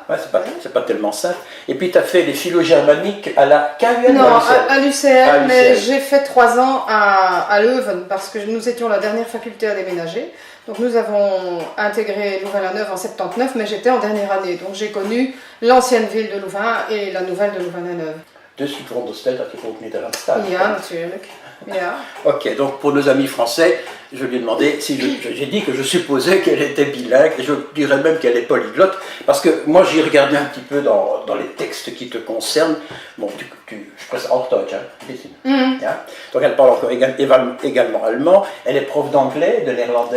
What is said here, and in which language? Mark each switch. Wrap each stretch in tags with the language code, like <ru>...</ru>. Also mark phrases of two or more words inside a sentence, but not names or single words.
<fr>Ouais, c'est pas tellement simple. Et puis tu as fait les philo-germaniques à la KUL. Non, à l'UCL, mais l'UCL. j'ai fait 3 ans à Leuven, parce que nous étions la dernière faculté à déménager. Donc nous avons intégré Louvain-la-Neuve en 79, mais j'étais en dernière année. Donc j'ai connu l'ancienne ville de Louvain et la nouvelle de Louvain-la-Neuve.</fr> <nl>Dus je veronderstel dat je ook Nederlands-talig bent. Ja, natuurlijk. Ja.</nl> <fr>Ok, donc pour nos amis français, je lui ai demandé si j'ai dit que je supposais qu'elle était bilingue, et je dirais même qu'elle est polyglotte, parce que moi j'ai regardé un petit peu dans les textes qui te concernent.</fr> <de>Bon, je spreche auch Deutsch, hein, un bisschen. Ja?</de> <fr>Donc elle parle encore également allemand, elle est prof d'anglais, de néerlandais.</fr>